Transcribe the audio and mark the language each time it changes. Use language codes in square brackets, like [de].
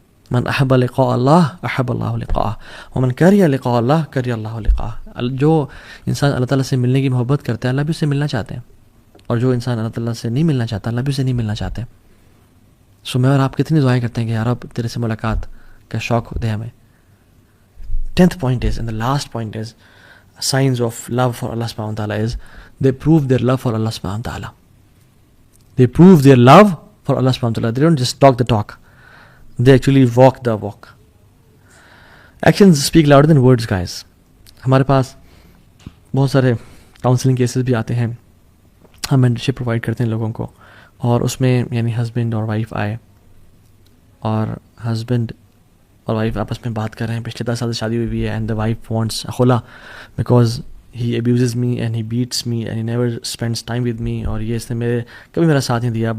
[ar] من احب لقاء اللہ احب اللہ لقاءہ ومن کریہ لقاء اللہ کریہ اللہ لقاءہ. [ur] جو انسان اللہ تعالیٰ سے ملنے کی محبت کرتا ہے اللہ بھی اس سے ملنا چاہتے ہیں, اور جو انسان اللہ تعالیٰ سے نہیں ملنا چاہتا اللہ بھی اسے نہیں ملنا چاہتے. سو میں اور آپ کتنی دعائیں کرتے ہیں کہ یار اب تیرے سے ملاقات کا شوق دے ہمیں. [en] 10th point is, and the last point is, signs of love for Allah subhanahu wa ta'ala is they prove their love for Allah subhanahu wa ta'ala. They prove their love for Allah subhanahu wa ta'ala. They don't just talk the talk, they actually walk the walk. Actions speak louder than words, guys. [ur] ہمارے پاس بہت سارے counselling cases بھی آتے ہیں, ہم mentorship provide کرتے ہیں لوگوں کو, اور اس میں یعنی ہسبینڈ اور وائف آئے اور ہسبینڈ اور وائف آپس میں بات کر رہے ہیں, پچھلے 10 سال سے شادی ہوئی ہے, [en] and the wife wants خلا because he abuses me and he beats me and he never spends time with me, [ur] اور یہ اس نے کبھی میرا ساتھ نہیں دیا.